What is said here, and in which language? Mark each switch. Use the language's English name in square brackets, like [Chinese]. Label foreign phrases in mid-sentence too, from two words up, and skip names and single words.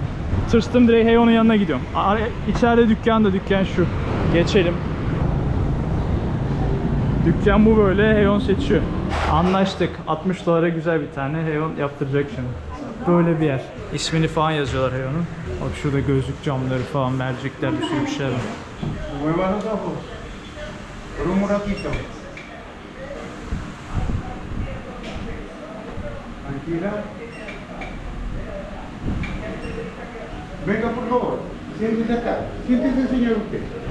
[Turkish] Tırstım, direkt Heon'un yanına gidiyorum. İçeride dükkan da, dükkan şu. Geçelim. Dükkan bu böyle, Heon seçiyor. Anlaştık. 60 dolara güzel bir tane Heon yaptıracak şimdi. Böyle bir yer. İsmini falan yazıyorlar Heon'un. Bak şurada gözlük camları falan, mercekler, bir sürü bir şeyler var. [Spanish] Venga, por favor. Siéntese acá. Siéntese, señor usted.